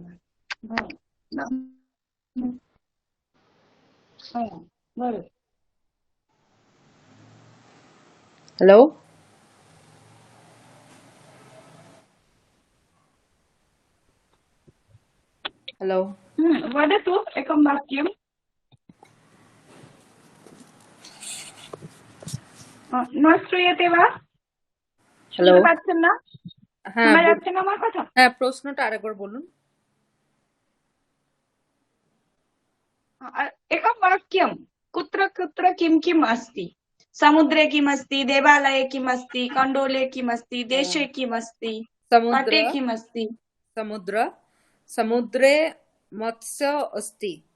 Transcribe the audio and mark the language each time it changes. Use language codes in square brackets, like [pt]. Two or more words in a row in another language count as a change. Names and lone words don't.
[en] hello hello [sa] वदतु एकं वाक्यं। न श्रूयते वा? [en] हेलो [bn] শুনতে পাচ্ছেন না? শোনা যাচ্ছে না আমার কথা? হ্যাঁ, প্রশ্নটা আরেকবার বলুন। [sa] एकं वाक्यं। कुत्र कुत्र किं किम् अस्ति? समुद्रे किम् अस्ति? देवालये किम् अस्ति? कण्डोले किम् अस्ति? देशे किम् अस्ति? तटे किम् अस्ति? समुद्रे मत्स्य अस्ति।